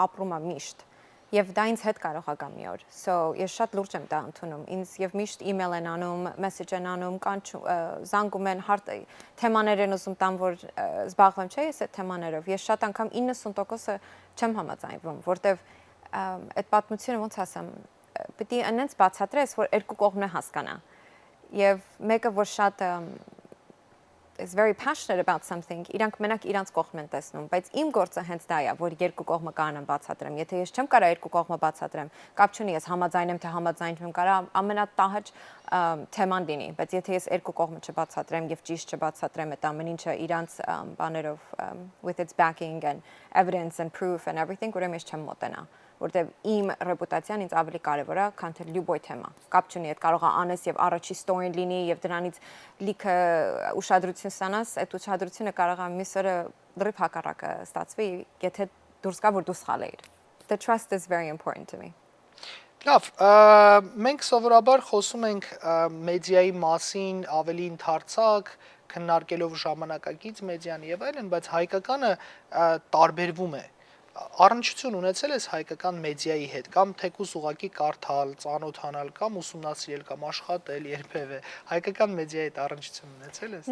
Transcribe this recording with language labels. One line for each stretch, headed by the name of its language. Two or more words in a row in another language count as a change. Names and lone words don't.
Armenian: ապրում է միշտ։ Եվ դա ինձ հետ կարող է գա մի օր։ So ես շատ լուրջ եմ դա ընդունում։ Ինձ եւ միշտ email են անում, message են անում, զանգում են, թեմաներ են ուզում տան, որ զբաղվեմ, չէ՞, ես այդ թեմաներով։ Ես շատ անգամ 90%-ը չեմ համաձայնվում, որտեվ այդ պատմությունը ոնց ասեմ, պիտի այնպես բացատրես, որ երկու կողմն է հասկանա։ Եվ մեկը որ շատ
English: is very passionate about something,
Armenian: իրանք մենակ իրանց կողմն են տեսնում, բայց իմ գործը հենց դա է, որ երկու կողմը կանեմ բացատրեմ։ Եթե ես չեմ կարող երկու կողմը բացատրեմ, կապ չունի, ես համաձայնեմ թե համաձայնվեմ, կարա ամենատահաճ թեման լինի, բայց եթե ես երկու կողմը չբացատրեմ եւ ճիշտ չբացատրեմ այդ ամեն ինչը իրանց բաներով
English: with its backing and evidence and proof and everything,
Armenian: ուրեմն ես չեմ մոտենա, որտեվ իմ ռեպուտացիան ինձ ավելի կարևոր է, քան թե լյուբոյ թեմա։ Կապ չունի, այդ կարող է անես եւ առաջի story-ն լինի եւ դրանից լիքը ուշադրություն ստանաս, այդ ուշադրությունը կարող է մյուս օրը լրիվ հակառակը ստացվի, եթե դուրս գա որ դու սխալ ես։
English: The trust is very important to me.
Armenian: Լավ, մենք սովորաբար խոսում ենք մեդիայի մասին ավելի ընդհանրացակ, քննարկելով ժամանակակից մեդիան եւ այլն, բայց հայկականը տարբերվում է։ Առնչություն ունեցել ես հայկական մեդիայի հետ կամ թեկուզ ուղակի կարդալ, ծանոթանալ կամ ուսումնասիրել կամ աշխատել երբևէ հայկական մեդիայի հետ առնչություն ունեցել ես։